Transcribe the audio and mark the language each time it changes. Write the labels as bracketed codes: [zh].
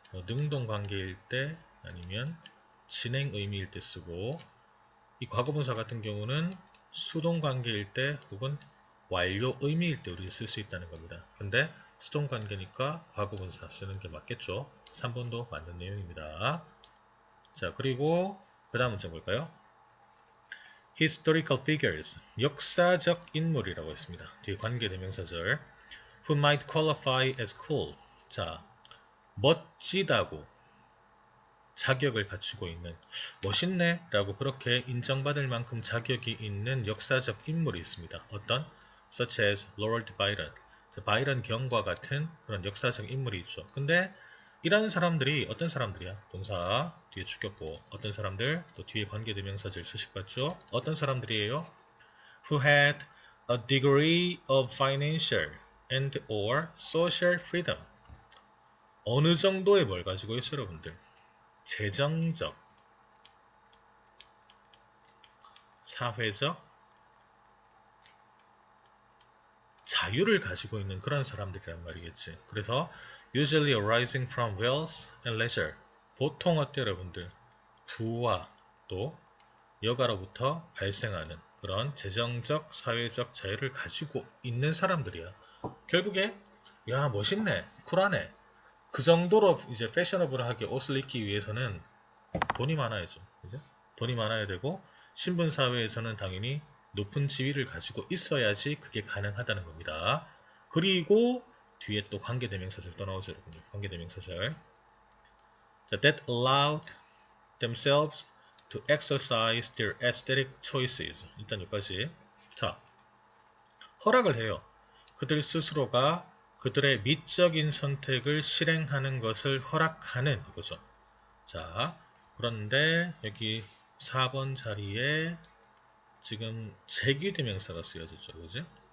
[ko] 능동 관계일 때 아니면 진행 의미일 때 쓰고 이 과거 분사 같은 경우는 수동 관계일 때 혹은 완료 의미일 때 우리가 쓸 수 있다는 겁니다. 근데 수동 관계니까 과거 분사 쓰는 게 맞겠죠. 3번도 맞는 내용입니다. 자, 그리고 그 다음 문제 볼까요? [en] Historical figures, [ko] 역사적 인물이라고 했습니다. 뒤에 관계대명사절 [en] Who might qualify as cool. [ko] 자, 멋지다고 자격을 갖추고 있는 멋있네 라고 그렇게 인정받을 만큼 자격이 있는 역사적 인물이 있습니다. 어떤? [en] Such as Lord Byron. [ko] 바이런 경과 같은 그런 역사적 인물이 있죠. 근데 이런 사람들이 어떤 사람들이야? 동사 뒤에 주격보 어떤 사람들 또 뒤에 관계대명사절 수식받죠. 어떤 사람들이에요? [en] Who had a degree of financial and or social freedom. [ko] 어느 정도의 뭘 가지고 있어요, 여러분들? 재정적, 사회적 자유를 가지고 있는 그런 사람들이란 말이겠지. 그래서 [en] usually arising from wealth and leisure. [ko] 보통 어때요, 여러분들? 부와 또 여가로부터 발생하는 그런 재정적, 사회적 자유를 가지고 있는 사람들이야. 결국에 야 멋있네, 쿨하네. 그 정도로 이제 패셔너블하게 옷을 입기 위해서는 돈이 많아야죠. 그죠? 돈이 많아야 되고 신분 사회에서는 당연히 높은 지위를 가지고 있어야지 그게 가능하다는 겁니다. 그리고 뒤에 또 관계대명사절 또 나오죠, 여러분들. 관계대명사절. 자, [en] that allowed themselves to exercise their aesthetic choices. [ko] 일단 여기까지. 자, 허락을 해요. 그들 스스로가 그들의 미적인 선택을 실행하는 것을 허락하는 이거죠. 자, 그런데 여기 4번 자리에 지금 제기대명사가 쓰여졌죠. 그지?